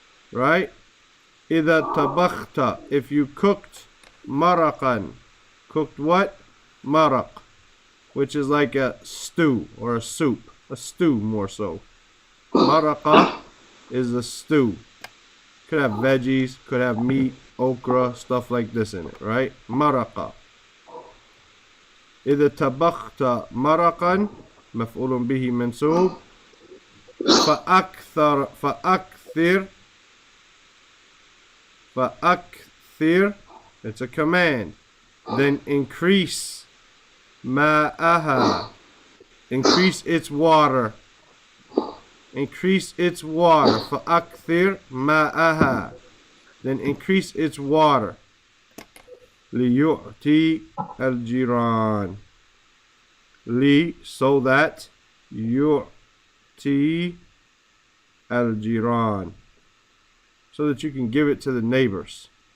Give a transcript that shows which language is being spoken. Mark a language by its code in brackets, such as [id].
[en] Right? [ar] Ida tabakhta, [en] if you cooked. Maraqan. Cooked what? Maraq. Which is like a stew or a soup. A stew more so. Maraqa is a stew. Could have veggies, could have meat, okra, stuff like this in it, right? Maraqa. [ar] إذا طبخت مرقا مفعول به منصوب فأكثر, [en] it's a command. Then increase ma'aha, increase its water. Increase its water. [ar] فأكثر ماءها, [en] then increase its water. [ar] ليؤتي الجيران, [en] li, so that, [ar] يؤتي الجيران, [en] so that you can give it to the neighbors.